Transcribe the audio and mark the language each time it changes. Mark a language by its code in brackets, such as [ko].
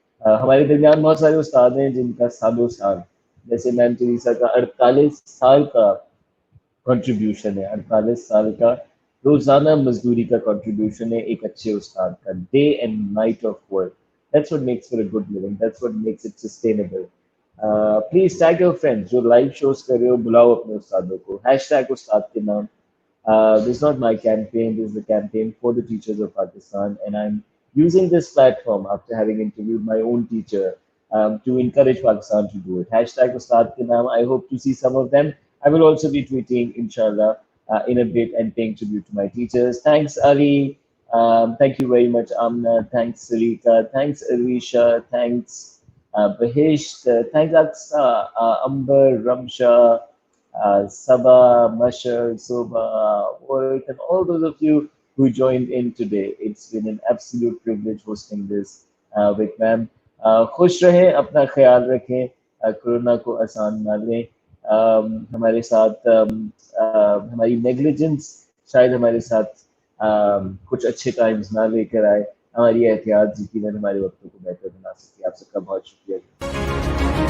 [hi] हमारे दरमियान बहुत सारे उस्ताद हैं जिनका सालों साल, जैसे मैम टेरेसा का 48 साल का कंट्रीब्यूशन है, 48 साल का रोजाना मजदूरी का कंट्रीब्यूशन है एक अच्छे उस्ताद का, [en] Day and night of work. That's what makes for a good living, that's what makes it sustainable. Please tag your friends, [hi] जो लाइव शोज कर रहे हो बुलाओ अपने उस्तादों को, हैशटैग उस्ताद के नाम। [en] This is not my campaign, this is the campaign for the teachers of Pakistan, and I'm using this platform after having interviewed my own teacher to encourage Pakistan to do it. Hashtag Ustad ke naam. I hope to see some of them. I will also be tweeting, inshallah, in a bit and paying tribute to my teachers. Thanks, Ali. Thank you very much, Amna. Thanks, Sarika. Thanks, Arisha. Thanks, Bahisht. Thanks, Aksa, Amber, Ramsha, Saba, Mashar, Soba, Work, and all those of you who joined in today. It's been an absolute privilege hosting this with ma'am. [hi] खुश रहें, अपना ख्याल रखें, corona को आसान ना लें। हमारे साथ हमारी नेग्लिजेंस शायद हमारे साथ कुछ अच्छे टाइम्स ना लेकर आए, हमारी एहतियात यकीनन हमारे वक्तों को बेहतर बना सकती है। आप सबका बहुत शुक्रिया।